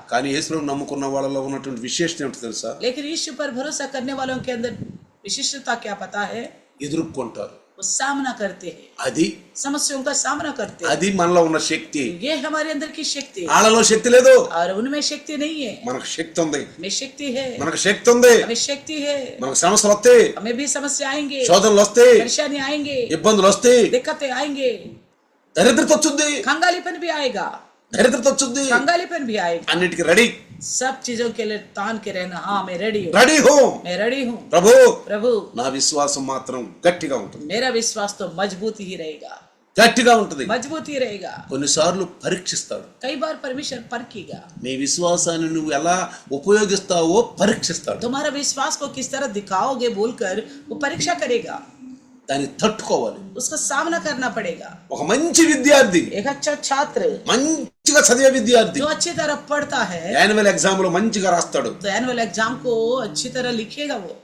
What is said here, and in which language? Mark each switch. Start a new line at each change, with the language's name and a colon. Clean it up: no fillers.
Telugu: కానీ యేసు ప్రభు నమ్ముకున్న వాళ్ళలో ఉన్నటువంటి విశేషత ఏమిటో తెలుసా?
Hindi: लेकिन यीशु पर भरोसा करने वालों के अंदर विशिष्टता क्या पता है?
Telugu: ఎదుర్కొంటారు.
Hindi: वो सामना करते हैं,
Telugu: అది
Hindi: समस्याओं का सामना करते हैं।
Telugu: అది మనలో ఉన్న శక్తి.
Hindi: ये हमारे अंदर की शक्ति है,
Telugu: వాళ్ళలో శక్తి లేదు,
Hindi: और उनमें शक्ति नहीं है।
Telugu: మనకు శక్తి ఉంది.
Hindi: हमें शक्ति है,
Telugu: మనకు శక్తి ఉంది.
Hindi: हमें शक्ति है,
Telugu: మనకు సమస్యలు వస్తాయి,
Hindi: हमें भी समस्या आएंगे,
Telugu: శోధనలు వస్తాయి,
Hindi: परेशानी आएंगे,
Telugu: ఇబ్బందులు వస్తాయి,
Hindi: दिक्कतें आएंगे,
Telugu: దరిద్రత వచ్చింది,
Hindi: कंगालीपन भी आएगा,
Telugu: దరిద్రత వచ్చింది.
Hindi: कंगालीपन भी आएगा।
Telugu: అన్నిటికీ రెడీ
Hindi: सब चीजों के लिए तान के रहना, हाँ मैं रेडी हूँ,
Telugu: రెడీ హో.
Hindi: मैं रेडी हूँ
Telugu: ప్రభు
Hindi: प्रभु।
Telugu: నా విశ్వాసం మాత్రం గట్టిగా ఉంటుంది,
Hindi: मेरा विश्वास तो मजबूत ही रहेगा,
Telugu: గట్టిగా ఉంటుంది.
Hindi: मजबूत ही रहेगा।
Telugu: కొన్నిసార్లు పరీక్షిస్తాడు.
Hindi: कई बार परमेश्वर परखेगा,
Telugu: నీ విశ్వాసాన్ని నువ్వు ఎలా ఉపయోగిస్తావో పరీక్షిస్తాడు.
Hindi: तुम्हारा विश्वास को किस तरह दिखाओगे बोलकर वो परीक्षा करेगा,
Telugu: దాన్ని తట్టుకోవాలి.
Hindi: उसका सामना करना पड़ेगा।
Telugu: ఒక మంచి విద్యార్థి,
Hindi: एक अच्छा छात्र
Telugu: మంచిగా చదివే విద్యార్థి
Hindi: जो अच्छी तरह पढ़ता है
Telugu: యాన్యువల్ ఎగ్జామ్ లో మంచిగా రాస్తాడు,
Hindi: तो एनुअल एग्जाम को अच्छी तरह लिखेगा,